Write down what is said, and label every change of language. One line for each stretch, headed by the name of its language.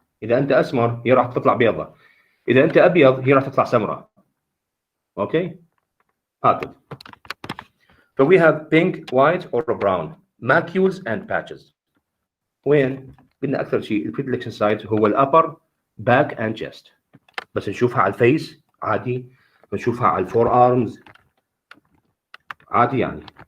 Arabic: إذا أنت أسمر هي راح تطلع بيضة، إذا أنت أبيض هي راح تطلع سمراء. Okay. هكذا.
English: So we have pink, white or brown, macules and patches.
Arabic: وين قلنا أكثر شيء البريدلكشن سايت هو الأبر باك
English: and chest،
Arabic: بس نشوفها على الفيس عادي، نشوفها على الفور ارمز عادي يعني.